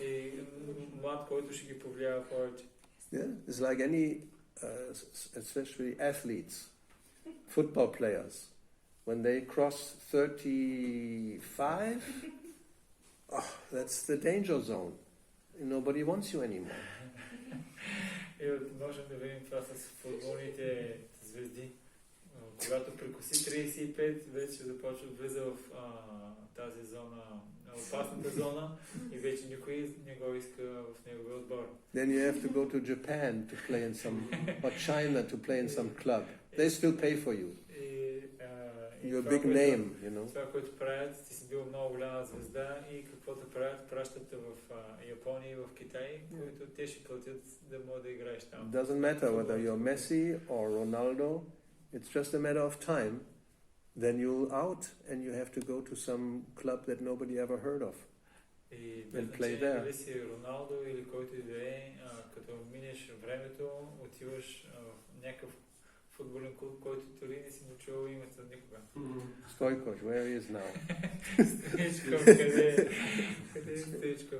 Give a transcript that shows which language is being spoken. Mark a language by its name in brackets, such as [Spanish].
[Bulgarian] И млад, който ще ги повлиява повече. [English] Yeah, it's like any, especially athletes, football players. When they cross 35, that's the danger zone. Nobody wants you anymore. [Bulgarian] И можем да видим това с футболните звезди. Когато прекоси 35, вече започва да влиза в тази зона, опасната зона и вече никой не го иска в неговия отбор. [English] Then you have to go to Japan to play in some, or China to play in some club. They still pay for you. You're a big name, [Bulgarian] Това, което правят, ти си бил много голяма звезда и каквото правят, пращат в Япония и в Китай, които те ще платят да могат да играеш там. [English] Doesn't matter whether you're Messi or Ronaldo, it's just a matter of time. Then you'll out and you have to go to some club that nobody ever heard of. [Bulgarian] И [English] and play there. [Bulgarian] Дали си Роналдо или който и да е, като минеш времето, отиваш в някакъв футболен клуб, който дори не си му чувал името никога. [English] Stoikos, where he is now? [Bulgarian] Стоичков, къде е Стоичков?